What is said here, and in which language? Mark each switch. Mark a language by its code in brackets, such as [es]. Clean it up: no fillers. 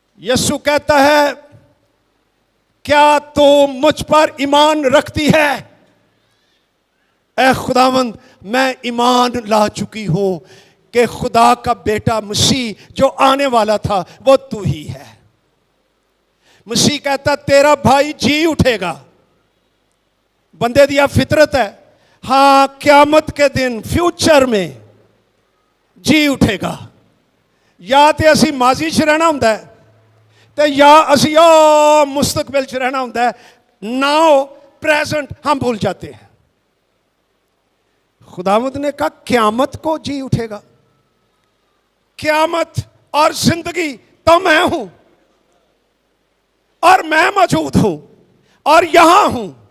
[ur] یسوع کہتا ہے, کیا تو مجھ پر ایمان رکھتی ہے؟ اے خداوند, میں ایمان لا چکی ہوں کہ خدا کا بیٹا مسیح جو آنے والا تھا وہ تو ہی ہے. مسیح کہتا تیرا بھائی جی اٹھے گا. [pa] بندے دیا فطرت ہے. [ur] ہاں, قیامت کے دن فیوچر میں جی اٹھے گا. [pa] یا تے اسی ماضی چ رہنا ہوندا ہے تے یا اسی مستقبل چ رہنا ہوندا ہے. [ur] ناؤ پریزنٹ ہم بھول جاتے ہیں. خداوند نے کہا قیامت کو جی اٹھے گا. قیامت اور زندگی تو میں ہوں, اور میں موجود ہوں اور یہاں ہوں.